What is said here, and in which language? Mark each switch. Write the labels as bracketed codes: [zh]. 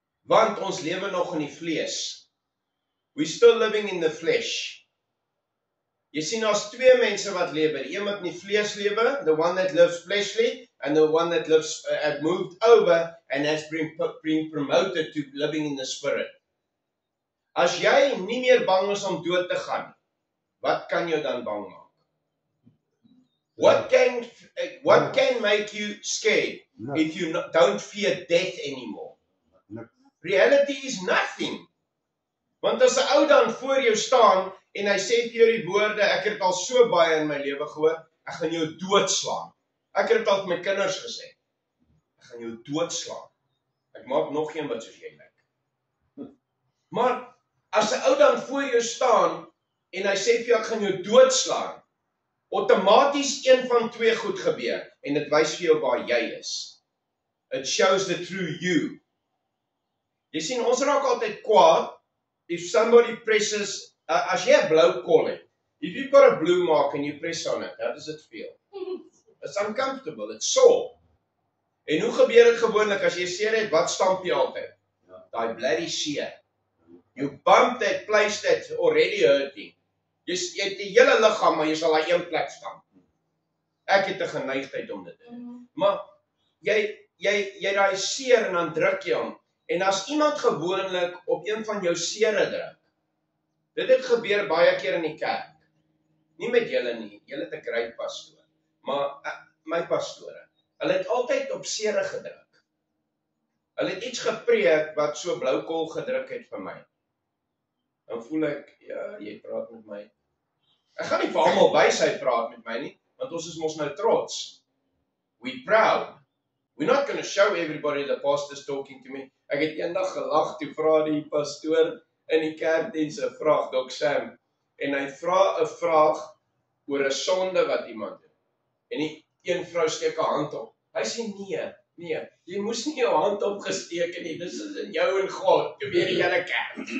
[af] Want ons lewe nog in die vlees. [en] We're still living in the flesh. [af] Jy sien, daar's 2 mense wat lewe, die een wat in die vlees lewe, [en] the one that lives fleshly, and the one that lives, had moved over and has been promoted to living in the spirit. [af] As jy nie meer bang is om dood te gaan, wat kan jou dan bang maak? [en] What can make you scared if you don't fear death anymore? Reality is nothing. [af] Want as 'n ou dan voor jou staan en hy sê vir jou die woorde, ek het al so baie in my lewe gehoor, ek gaan jou doodslaan. Ek het dit al vir my kinders gesê. Ek gaan jou doodslaan. Ek maak nog een wat soos jy lyk. Maar as 'n ou dan voor jou staan en hy sê vir jou, ek gaan jou doodslaan, outomaties een van 2 goed gebeur, en dit wys vir jou waar jy is. [en] It shows the true you. [af] Jy sien, ons raak altyd kwaad, [en] if somebody presses, [af] as jy 'n blou kol het, [en] if you've got a blue mark and you press on it, how does it feel? It's uncomfortable, it's sore. [af] En hoe gebeur dit gewoonlik, as jy seer het, wat stamp jy altyd? Daai bloody seer. [en] You bump that place that's already hurting. [af] Jy het die hele liggaam, maar jy sal daai een plek stamp. Ek het 'n geneigtheid om dit te doen. Maar jy daai seer en dan druk jy hom. En as iemand gewoonlik op een van jou sere druk, dit het gebeur baie keer in die kerk. Nie met julle nie, julle het 'n great pastoor. Maar my pastore, hulle het altyd op sere gedruk. Hulle het iets gepreek wat so bloukol gedruk het vir my. Dan voel ek, ja, jy praat met my. Ek gaan nie vir almal wysheid praat met my nie, want ons is mos nou trots. [en] We proud. We're not going to show everybody the pastor's talking to me. [af] Ek het eendag gelag toe vra die pastoor in die kerkdiens 'n vraag, Dok Sam, en hy vra 'n vraag oor 'n sonde wat iemand doen. En die een vrou steek 'n hand op. Hy sê nee, jy moes nie jou hand opgesteek het nie, dis is in jou en God, jy weet die hele kerk.